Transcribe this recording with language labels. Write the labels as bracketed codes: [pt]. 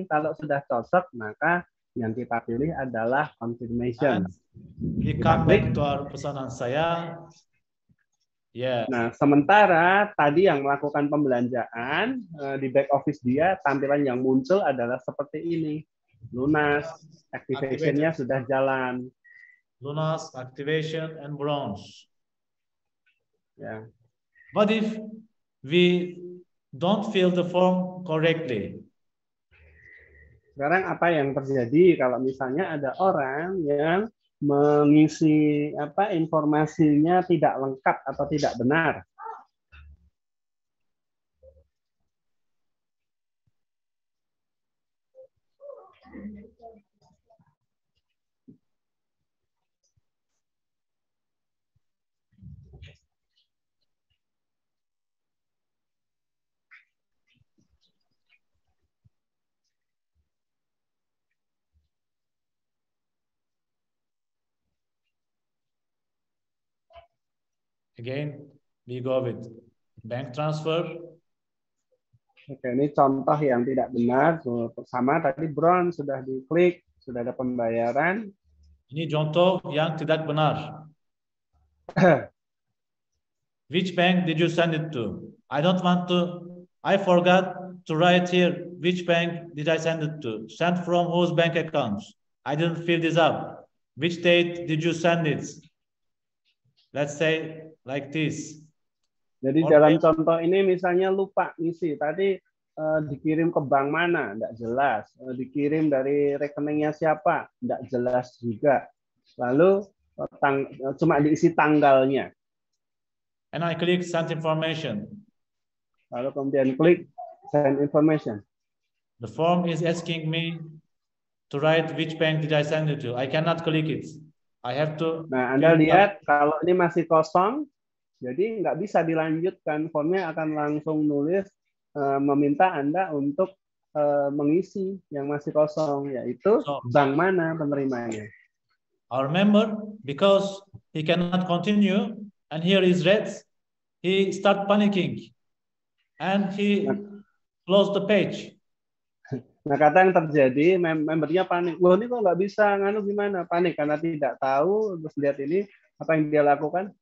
[id] Kalau sudah cocok, maka yang kita pilih adalah confirmation. [en] We come back to our [id] pesanan saya. [en] Yeah. [id] Nah, sementara tadi yang melakukan pembelanjaan di back office dia, tampilan yang muncul adalah seperti ini. Lunas, activation-nya sudah jalan. [en] Lunas, activation, and bronze. [id] Ya. [en] What if we don't fill the form correctly? [id] Sekarang apa yang terjadi kalau misalnya ada orang yang mengisi informasinya tidak lengkap atau tidak benar? [en] Again, we go with bank transfer. [id] Oke, ini contoh yang tidak benar. Sama tadi bronze sudah diklik, sudah ada pembayaran. Ini contoh yang tidak benar. [en] Which bank did you send it to? I forgot to write here which bank did I send it to. Sent from whose bank accounts? I didn't fill this up. Which date did you send it? Let's say like this. [id] Jadi dalam contoh ini misalnya lupa ngisi tadi dikirim ke bank mana, tidak jelas. Dikirim dari rekeningnya siapa, tidak jelas juga. Lalu cuma diisi tanggalnya. [en] And I click send information. [id] Lalu kemudian klik send information. [en] The form is asking me to write which bank did I send it to. I cannot click it. I have to. [id] Nah, Anda lihat kalau ini masih kosong, jadi nggak bisa dilanjutkan. Formnya akan langsung nulis meminta Anda untuk mengisi yang masih kosong, yaitu bank mana penerimanya. [en] Our member, because he cannot continue, and here is red, he start panicking, and he closed the page. [id] Nah, kata yang terjadi, membernya panik. Loh, ini kok nggak bisa, nganu gimana? Panik karena tidak tahu, terus lihat ini, apa yang dia lakukan?